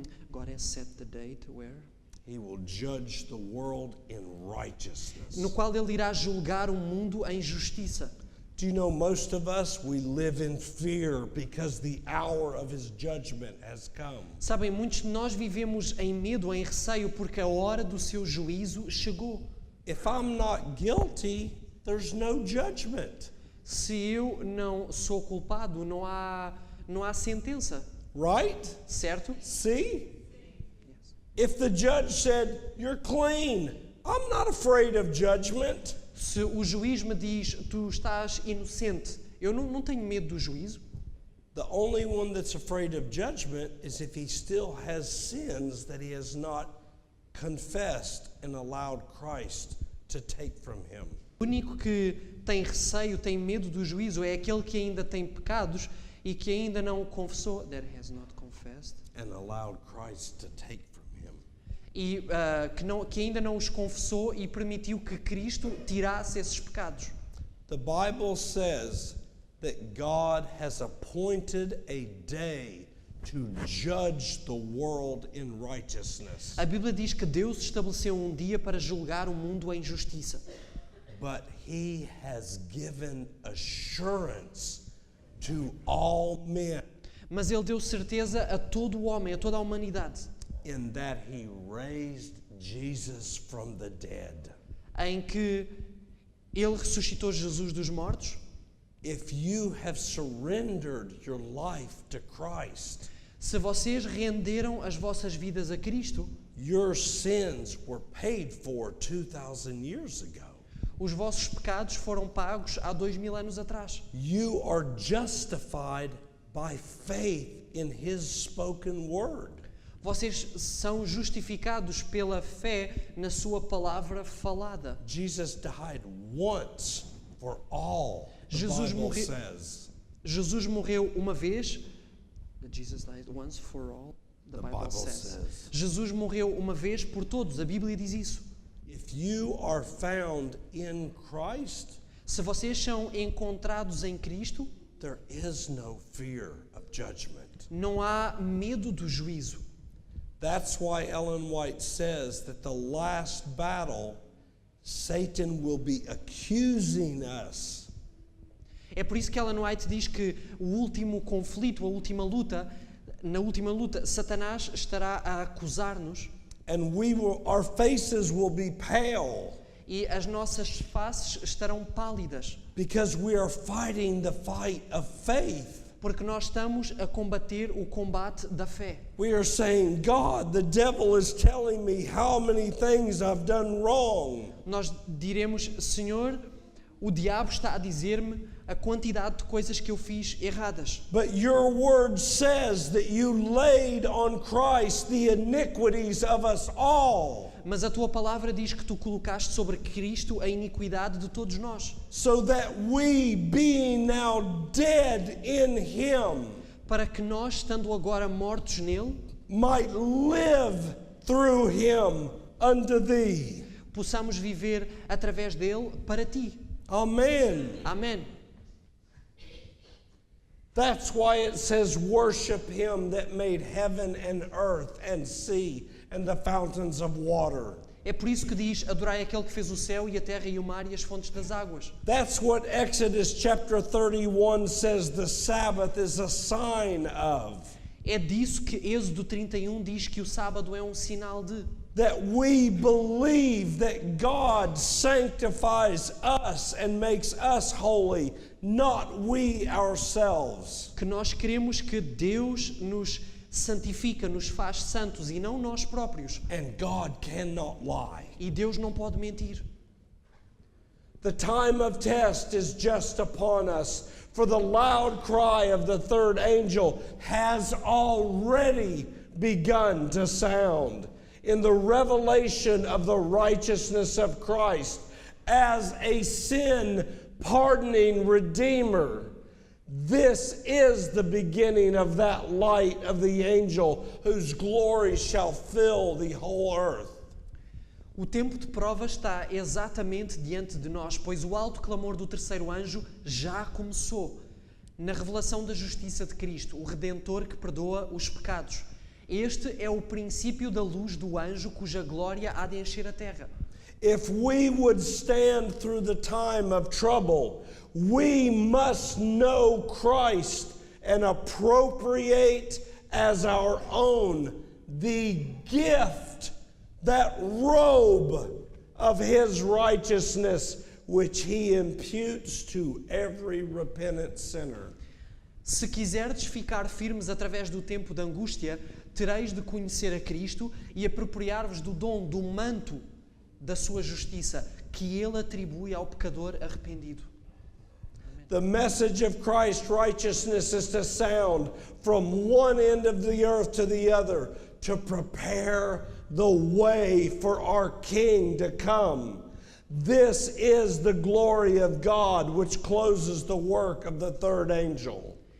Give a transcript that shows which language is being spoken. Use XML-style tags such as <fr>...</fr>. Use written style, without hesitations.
<en>God has set the date where? He will judge the world in righteousness.</en> <pt>No qual Ele irá julgar o mundo em justiça.</pt> <en>Do you know, most of us, we live in fear because the hour of his judgment has come.</en> <pt>Sabem, muitos de nós vivemos em medo, em receio, porque a hora do seu juízo chegou.</pt> <en>If I'm not guilty, there's no judgment.</en> <pt>Se eu não sou culpado, não há sentença,</pt> <en>Right?</en> <pt>certo?</pt> <en>See? If the judge said, you're clean, I'm not afraid of judgment.</en> <pt>Se o juiz me diz, tu estás inocente, eu não tenho medo do juízo.</pt> <en>The only one that's afraid of judgment is if he still has sins that he has not confessed and allowed Christ to take from him.</en> <pt>O único que tem receio, tem medo do juízo é aquele que ainda tem pecados e que ainda não confessou,</pt> <en>that has not confessed, And allowed Christ to take from him.</en> <pt>e que ainda não os confessou e permitiu que Cristo tirasse esses pecados.</pt> <en>The Bible says that God has appointed a day to judge the world in righteousness.</en> <pt>A Bíblia diz que Deus estabeleceu um dia para julgar o mundo em justiça.</pt> <en>But he has given assurance to all men</en> <pt>Mas Ele deu certeza a todo o homem, a toda a humanidade,</pt> <en>in that he raised Jesus from the dead.</en> <pt>em que Ele ressuscitou Jesus dos mortos.</pt> <en>If you have surrendered your life to Christ,</en> <pt>Se vocês renderam as vossas vidas a Cristo,</pt> <en>your sins were paid for 2,000 years ago.</en> <pt>os vossos pecados foram pagos há 2000 anos atrás.</pt> <en>You are justified by faith in his spoken word.</en> <pt>Vocês são justificados pela fé na sua palavra falada.</pt> <en>Jesus died once for all, the</en> <pt>Jesus</pt> <en>Bible</en> <pt>morreu-</pt> <en>says.</en> <pt>Jesus morreu uma vez.</pt> <en>Jesus died once for all, the The Bible Bible says. says.</en> <pt>Jesus morreu uma vez por todos, a Bíblia diz isso.</pt> <en>If you are found in Christ,</en> <pt>Se vocês são encontrados em Cristo,</pt> <en>there is no fear of judgment.</en> <pt>não há medo do juízo.</pt> <en>That's why Ellen White says that the last battle, Satan will be accusing us.</en> <pt>É por isso que Ellen White diz que o último conflito, a última luta, na última luta, Satanás estará a acusar-nos</pt> <en>And our faces will be pale</en> <pt>e as nossas faces estarão pálidas,</pt> <en>because we are fighting the fight of faith.</en> <pt>porque nós estamos a combater o combate da fé.</pt> <en>We are saying, God, the devil is telling me how many things I've done wrong.</en> <pt>Nós diremos, Senhor, o diabo está a dizer-me a quantidade de coisas que eu fiz erradas.</pt> <en>But your word says that you laid on Christ the iniquities of us all,</en> <pt>Mas a tua palavra diz que tu colocaste sobre Cristo a iniquidade de todos nós,</pt> <en>so that we, being now dead in him,</en> <pt>para que nós, estando agora mortos nele,</pt> <en>might live through him unto thee.</en> <pt>possamos viver através dele para ti.</pt> <en>Amen.</en> <pt>Amém.</pt> <en>That's why it says, worship him that made heaven and earth and sea and the fountains of water.</en> <pt>É por isso que diz, adorai aquele que fez o céu e a terra e o mar e as fontes das águas.</pt> <en>That's what Exodus chapter 31 says the Sabbath is a sign of.</en> <pt>É disso que Êxodo 31 diz que o sábado é um sinal de.</pt> <en>That we believe that God sanctifies us and makes us holy, not we ourselves.</en> <pt>Que nós queremos que Deus nos santifica, nos faz santos e não nós próprios.</pt> <en>And God cannot lie.</en> <pt>E Deus não pode mentir.</pt> <en>The time of test is just upon us, for the loud cry of the third angel has already begun to sound in the revelation of the righteousness of Christ as a sin-pardoning Redeemer, This is the beginning of that light of the angel whose glory shall fill the whole earth.</en> <pt>O tempo de prova está exatamente diante de nós, pois o alto clamor do terceiro anjo já começou. Na revelação da justiça de Cristo, o Redentor que perdoa os pecados. Este é o princípio da luz do anjo cuja glória há de encher a terra.</pt> <en>If we would stand through the time of trouble, we must know Christ and appropriate as our own the gift, that robe of His righteousness, which He imputes to every repentant sinner.</en> <pt>Se quiserdes ficar firmes através do tempo de angústia, tereis de conhecer a Cristo e apropriar-vos do dom, do manto da sua justiça, que Ele atribui ao pecador arrependido.</pt> <en>The message of Christ's righteousness is to sound from one end of the earth to the other, to prepare the way for our King to come. This is the glory of God, which closes the work of the third angel.</en>